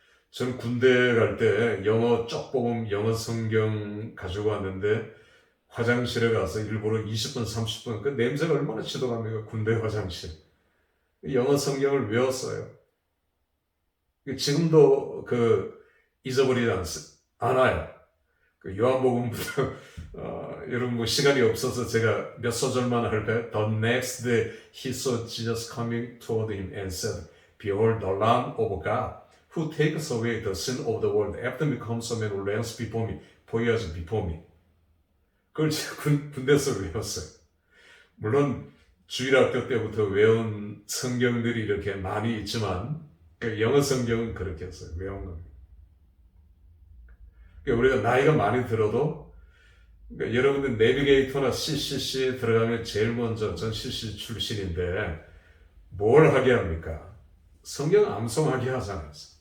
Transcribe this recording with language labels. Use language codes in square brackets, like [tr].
[ko] 저는 군대 갈 때 영어 쪽보음 영어 성경 가지고 왔는데 화장실에 가서 일부러 20분, 30분 그 냄새가 얼마나 지독합니까? 군대 화장실. 영어 성경을 외웠어요. 지금도 잊어버리지 않아요. 요한복음부터 여러분 시간이 없어서 제가 몇 소절만 할까요? [en] The next day he saw Jesus coming toward him and said, Behold the Lamb of God who takes away the sin of the world. After me comes a man who reigns before me, for he was before me. [ko] 그걸 제가 군대에서 외웠어요. 물론 주일학교 때부터 외운 성경들이 이렇게 많이 있지만 영어 성경은 그렇게 했어요. 외운 겁니다. 우리가 나이가 많이 들어도 여러분들 내비게이터나 CCC에 들어가면 제일 먼저 전 CCC 출신인데 뭘 하게 합니까? 성경 암송하게 하잖아요.